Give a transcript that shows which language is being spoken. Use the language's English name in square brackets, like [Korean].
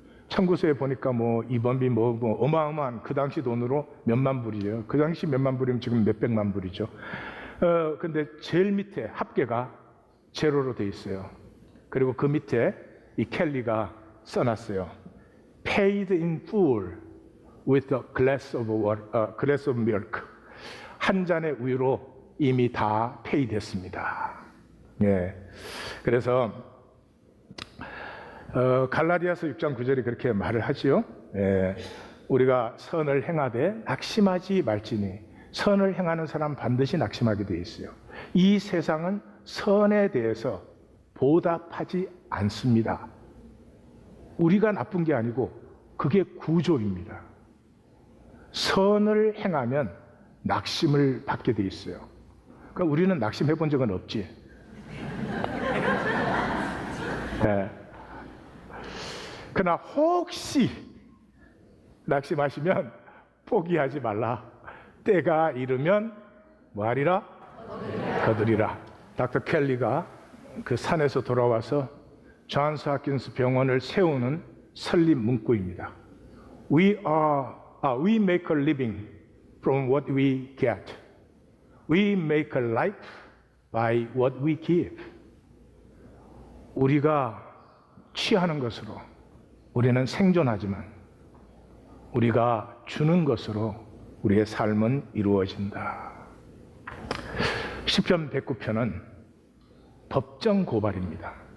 [Korean] 청구서에 보니까 뭐 입원비 뭐 어마어마한, 그 당시 돈으로 몇만 불이에요. 그 당시 몇만 불이면 지금 몇백만 불이죠. 근데 제일 밑에 합계가 제로로 돼 있어요. 그리고 그 밑에 이 켈리가 써놨어요. [English] Paid in full with a glass of milk. [Korean] 한 잔의 우유로 이미 다 페이됐습니다. 예. 그래서 갈라디아서 6장 9절이 그렇게 말을 하지요. 예. 우리가 선을 행하되 낙심하지 말지니 선을 행하는 사람 반드시 낙심하게 돼 있어요. 이 세상은 선에 대해서 보답하지 않습니다. 우리가 나쁜 게 아니고 그게 구조입니다. 선을 행하면 낙심을 받게 돼 있어요. 그러니까 우리는 낙심해 본 적은 없지. 네. 그러나 혹시 낙심하시면 포기하지 말라. 때가 이르면 뭐하리라? 거두리라. 닥터 켈리가 그 산에서 돌아와서 존스 홉킨스 병원을 세우는 설립 문구입니다. [English] We make a living from what we get. We make a life by what we give. [Korean] 우리가 취하는 것으로 우리는 생존하지만 우리가 주는 것으로 우리의 삶은 이루어진다. 시편 109편은 법정 고발입니다.